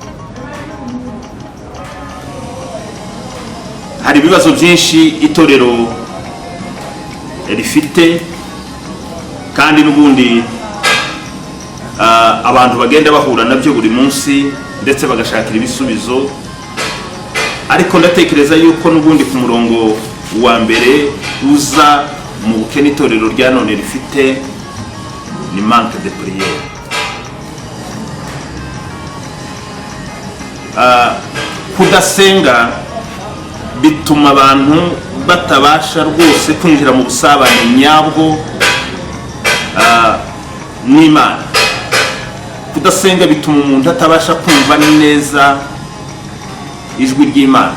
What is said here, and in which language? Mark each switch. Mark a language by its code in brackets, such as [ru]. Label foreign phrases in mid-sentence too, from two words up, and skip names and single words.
[rw] Hari ibibazo byinshi itorero rifite, kandi n'ubundi abantu bagenda bahura nabyo buri munsi ndetse bagashakira ibisubizo. Ariko ndatekereza yuko n'ubundi ku murongo wa mbere uza mu bukene itorero rya none rifite ni [fr] manque de prière. [rw] Kudasenga bituma abantu batabasha rwose kwinjira mu busabane nyabwo n'Imana. Kudasenga bituma umuntu atabasha kumva neza ijwi ry'Imana.